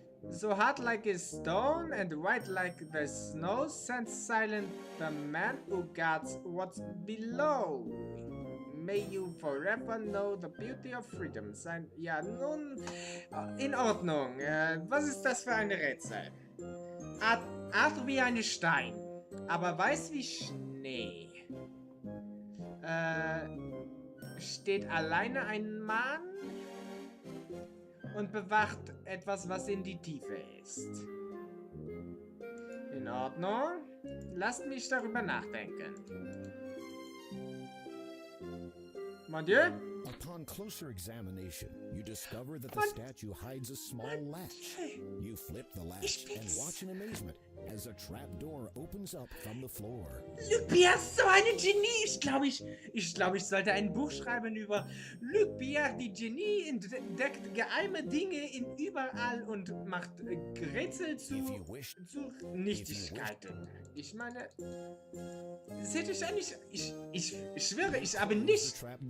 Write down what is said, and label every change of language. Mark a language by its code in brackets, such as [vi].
[en] So hard like a stone and white like the snow, sends silent the man who guards what's below. May you forever know the beauty of freedom. [de] Ja, nun, in Ordnung. Was ist das für ein Rätsel? Art wie ein Stein, aber weiß wie Schnee. Steht alleine ein Mann und bewacht etwas, was in die Tiefe ist. In Ordnung. Lasst mich darüber nachdenken. [fr] Mon Dieu? [en] Upon closer examination, you discover that the statue hides a small latch. You flip the latch and watch in amazement as a trapdoor opens up from the floor. [de] Luc Pierre ist so eine Genie. Ich glaube, ich sollte ein Buch schreiben über Luc Pierre, die Genie, entdeckt geheime Dinge in überall und macht Rätsel zu Nichtigkeiten. Ich meine, das hätte ich eigentlich. Ich schwöre, ich habe nicht.